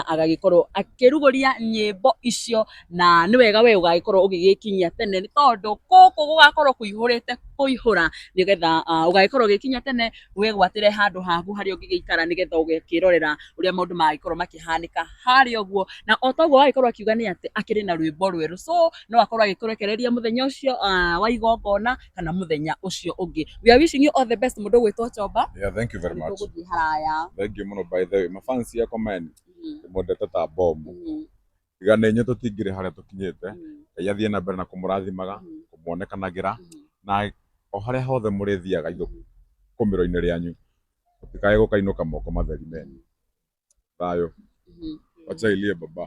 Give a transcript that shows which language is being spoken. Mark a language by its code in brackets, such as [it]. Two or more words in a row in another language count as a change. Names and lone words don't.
[ki] agagĩkorwo akĩrugũria nyĩmbo icio na nĩ wega we ũgagĩkorwo ũgĩgĩkinyia tene nĩ tondũ gũkũ gũgakorwo kũihũrĩte kũihũra nĩgetha ũgagĩkorwo ũgĩkinya tene wĩgwatĩre handũ haku harĩa ũngĩgĩikara nĩgetha ũgĩkĩrorera ũrĩa maũndũ magĩkorwo makĩhanĩka harĩa ũguo na otoguo agĩkorwo akiuga nĩ atĩ akĩrĩ na rwĩmbo rwerũ so no akorwo agĩkũrekereria mũthenya ũcio wa igongona kana mũthenya ũcio ũngĩ. [en] We are wishing you all the best [ki] mũndũ gwĩtwo Chomba. [en] Yeah, thank you very much. [ki] Tũgũthiĩ haraya. [en] Thank you mũno by the way. [sw] Mafansi yako man. [ki] Mwendete ta bomu. Igana inyo tũtingĩrĩ harĩa tũkinyĩte. Ngai athiĩ na mbere na kũmũrathimaga, kũmuonekanagĩra na o harĩa hothe mũrĩthiaga kũmĩro-inĩ rĩanyu. Mũtikae gũkainũka moko matheri meni. Thayũ. Acha ilie baba.